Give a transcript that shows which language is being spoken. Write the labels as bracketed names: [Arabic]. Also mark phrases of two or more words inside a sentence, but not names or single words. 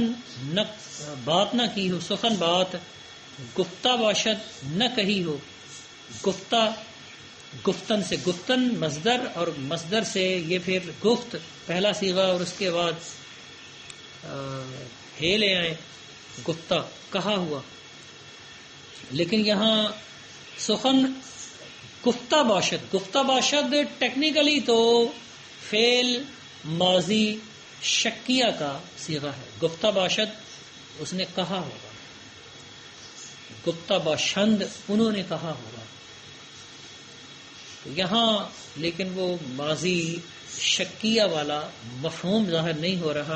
[Urdu] نہ بات نہ کی ہو، سخن بات، [Persian] گفتہ باشد [Urdu] نہ کہی ہو، گفتہ گفتن سے، گفتن مصدر اور مصدر سے یہ پھر گفت پہلا صیغہ اور اس کے بعد ہے لے آئیں، گفتہ کہا ہوا، لیکن یہاں [Persian] سخن گفتہ باشد، گفتہ باشد [Urdu] ٹیکنیکلی تو فعل ماضی شکیہ کا صیغہ ہے. [Persian] گفتہ باشد [Urdu] اس نے کہا ہوگا، [Persian] گفتہ باشند [Urdu] انہوں نے کہا ہوگا. تو یہاں لیکن وہ ماضی شکیہ والا مفہوم ظاہر نہیں ہو رہا.